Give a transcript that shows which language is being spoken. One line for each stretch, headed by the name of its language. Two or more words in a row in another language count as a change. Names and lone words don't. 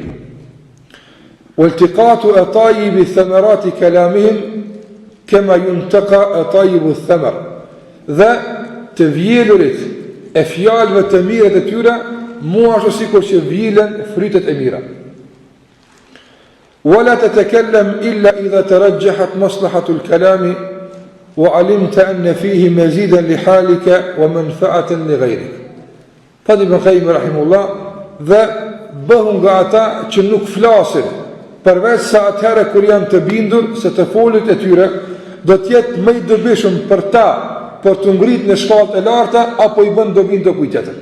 Arabic: والتقاط أطايب ثمرات كلامهم كما ينتقى أطايب الثمر.
Albanian: Dhe të vjelurit e fjalëve të mira të tyre, mua ashtu sikur që vjelen fritet e mira.
Arabic: ولا تتكلم إلا إذا ترجحت مصلحة الكلام وعلمت أن فيه مزيدا لحالك ومنفعة لغيرك.
Albanian: Thot Ibn Qayyim rahimullah, dhe bëhu nga ata që nuk flasin, përveç sa atëherë kur janë të bindur se të folët e tyre do të jetë më i dobishëm për ta, për të ngritur në shkallët e larta apo i bën dobin do kujt tjetër.